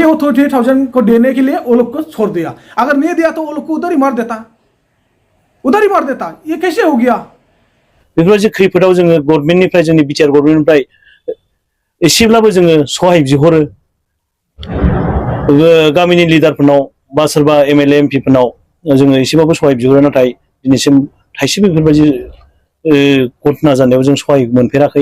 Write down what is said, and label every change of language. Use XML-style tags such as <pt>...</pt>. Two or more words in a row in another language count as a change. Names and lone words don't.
<hi>30,000 को देने के लिए वो लोग को छोड़ दिया। अगर नहीं दिया तो वो लोग को उधर ही मार देता, उधर ही मार देता। ये कैसे हो गया?</hi> <brx>बेफोरबायदि खैफोदाव जोङो गभर्नमेन्टनिफ्राय जोंनि बिटिआर गभर्नमेन्टनिफ्राय एसेब्लाबो जोङो सहाय बिहरो गामिनि लिडारफोरनाव बा सोरबा एमएलए एमपिफोरनाव जोङो एसेबाबो सहाय बिहरो, नाथाय दिनैसिम थाइसेबो बेफोरबायदि घटना जानायाव जों सहाय मोनफेराखै।</brx>